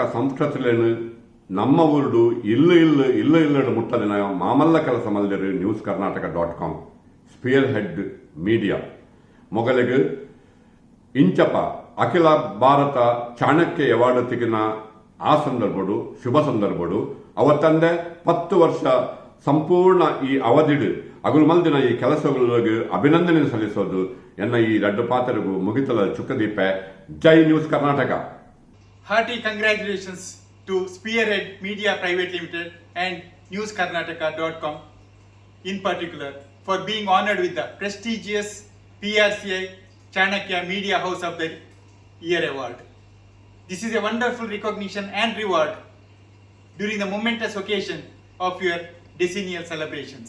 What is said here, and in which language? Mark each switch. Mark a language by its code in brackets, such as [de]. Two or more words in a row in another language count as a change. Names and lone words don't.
[tcy] ಸಂಸ್ಕೃತಿಗಳನ್ನು ನಮ್ಮ ಊರುಡು ಇಲ್ಲಡು ಮುಟ್ಟದಿನ ಮಾಮಲ್ಲ ಕೆಲಸ ಮಲ್ದಿರು ನ್ಯೂಸ್ ಕರ್ನಾಟಕ.com ಸ್ಪಿಯರ್ ಹೆಡ್ ಮೀಡಿಯಾ ಮೊಗಲಿಗೆ ಇಂಚಪ ಅಖಿಲ ಭಾರತ ಚಾಣಕ್ಯ ಅವಾರ್ಡ್ ತೆಗಿನ ಆ ಸಂದರ್ಭಡು ಶುಭ ಸಂದರ್ಭಡು ಅವತ್ತಂದೆ 10 ವರ್ಷ ಸಂಪೂರ್ಣ ಈ ಅವಧಿಡು ಅಗುಲು ಮಲ್ದಿನ ಈ ಕೆಲಸಗಳಿಗೆ ಅಭಿನಂದನೆ ಸಲ್ಲಿಸೋದು ಎನ್ನ ಈ ರಡ್ಡು ಪಾತ್ರಗೂ ಮುಗಿತಲ ಚುಕ್ಕದೀಪೆ. ಜೈ ನ್ಯೂಸ್ ಕರ್ನಾಟಕ. [en] Hearty congratulations to Spearhead Media Private Limited and newskarnataka.com in particular for being honored with the prestigious PRCI Chanakya Media House of the Year Award. This is a wonderful recognition and reward during the momentous occasion of your decennial celebrations.